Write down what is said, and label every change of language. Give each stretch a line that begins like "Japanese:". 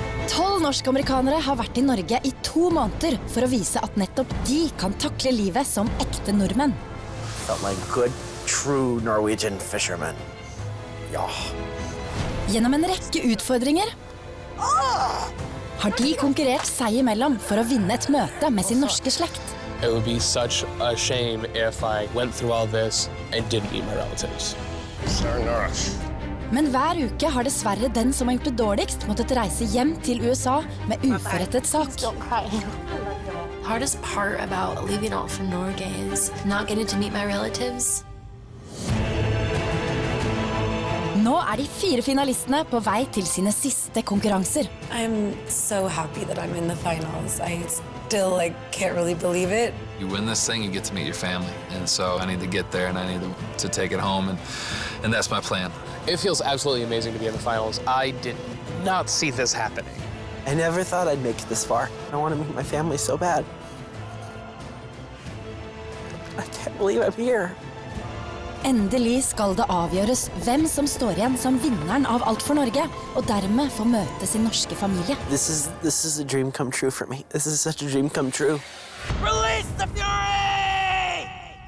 Norwegian: 12 norsk-amerikanere har vært i Norge i 2 måneder for å vise at nettopp de kan takle livet som ekte nordmenn.
English: Felt like good, true Norwegian fishermen. Ja.
Norwegian: Gjennom en rekke utfordringer har de konkurrert seg imellom for å vinne et møte med sin norske slekt.
English: It would be such a shame if I went through all this and didn't meet my relatives.
Norwegian: Men hver uke har dessverre den som har gjort det dårligst måttet reise hjem til USA med uforrettet sak.
English: Hardest part about leaving all for Norge is not getting to meet my relatives.
Norwegian: Nå er de 4 finalistene på vei til sine siste konkurranser.
English: I'm so happy that I'm in the finals. I still can't really believe it. You win this thing, you get to meet your family. And so I need to get there and I need to take it home and that's my plan. It feels absolutely amazing to be in the finals. I did not see this happening. I never thought I'd make it this far. I want to meet my family so bad. I can't believe I'm here.
Norwegian: Endelig skal det avgjøres hvem som står igjen som vinneren av Alt for Norge, og dermed få møte sin norske familie.
English: This is a dream come true for me. This is such a dream come true. Release the fury!